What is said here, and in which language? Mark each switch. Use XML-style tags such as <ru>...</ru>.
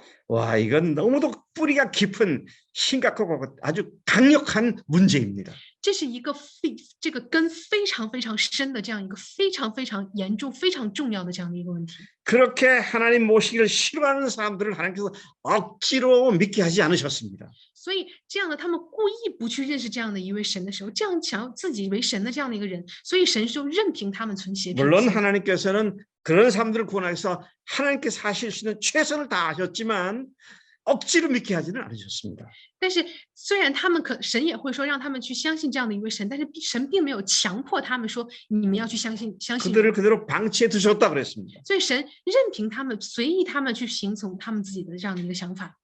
<ko>와, 이건 너무도 뿌리가 깊은 심각하고 아주 강력한 문제입니다.</ko> <zh>这是一个这个根非常深的这样一个非常严重、非常重要的这样的一个问题。</zh> <ko>그렇게 하나님 모시기를 싫어하는 사람들을 하나님께서 억지로 믿게 하지 않으셨습니다.</ko> <zh>所以这样的他们故意不去认识这样的一位神的时候，这样想要自己为神的这样的一个人，所以神就任凭他们存邪僻。</zh> <ko>물론 하나님께서는 그런 사람들을 구원하기 위해서 하나님께서 하실 수 있는 최선을 다하셨지만 억지로 믿게 하지는 않으셨습니다.</ko> <zh>但是虽然他们神也会说让他们去相信这样的一位神，但是神并没有强迫他们说你们要去相信。</zh> <ko>그들을 그대로 방치해 두셨다 그랬습니다.</ko> <zh>所以神任凭他们，随意他们去行从他们自己的这样的一个想法。</zh>